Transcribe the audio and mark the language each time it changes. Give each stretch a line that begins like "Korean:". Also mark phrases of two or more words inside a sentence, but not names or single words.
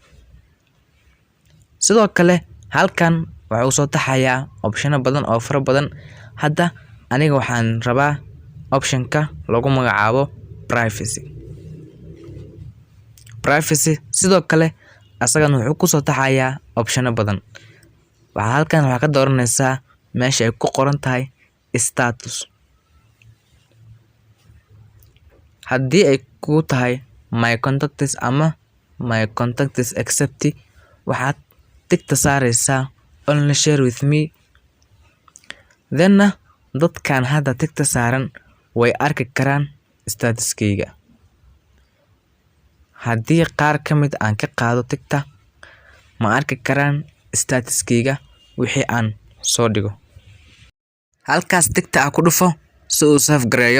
Somali: sidoo kale halkan waxuu soo taxayaa option badan oo fara badan hadda aniga waxaan rabaa option-ka lagu magacaabo privacy sidoo kale asagana wuxuu ku soo taxayaa option badan halkan waxa ka dooranaysaa meesha ay ku qoran tahay status haddii ay ku tahay
English: my contacts
Somali: ama
English: my contacts accept
Somali: waxaad tigta saaraysaa
English: only share with me then
Somali: dadkan hadda tigta saaran way arki karaan statuskayga haddii qaar ka mid aan ka qaado tigta ma arki karaan statuskayga wixii aan soo dhigo halkaas tigta aan ku dhufo si uu save gareeyo